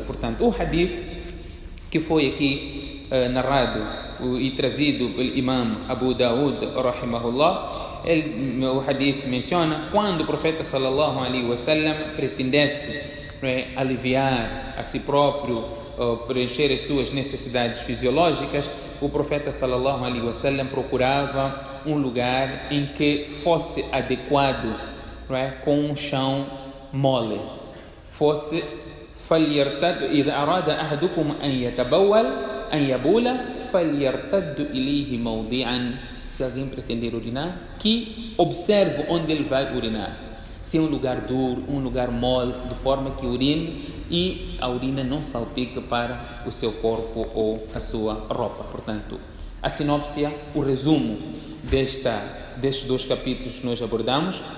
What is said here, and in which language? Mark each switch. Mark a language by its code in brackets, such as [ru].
[pt] Portanto, o hadith que foi aqui narrado e trazido pelo imam Abu Daud rahimahullah, o hadith menciona quando o profeta sallallahu alaihi wasallam pretendesse aliviar a si próprio preencher as suas necessidades fisiológicas, o profeta sallallahu alaihi wasallam procurava um lugar em que fosse adequado, não é? [ar] Com um chão mole, fosse إذا أراد أحدكم أن يتبول أن يبول فليرتد إليه موضعا. [pt] Se alguém pretender urinar, que observe onde ele vai urinar. Se é um lugar duro, um lugar mole, de forma que urine e a urina não salpique para o seu corpo ou a sua roupa. Portanto, a sinopse, o resumo destes 2 capítulos que nós abordamos.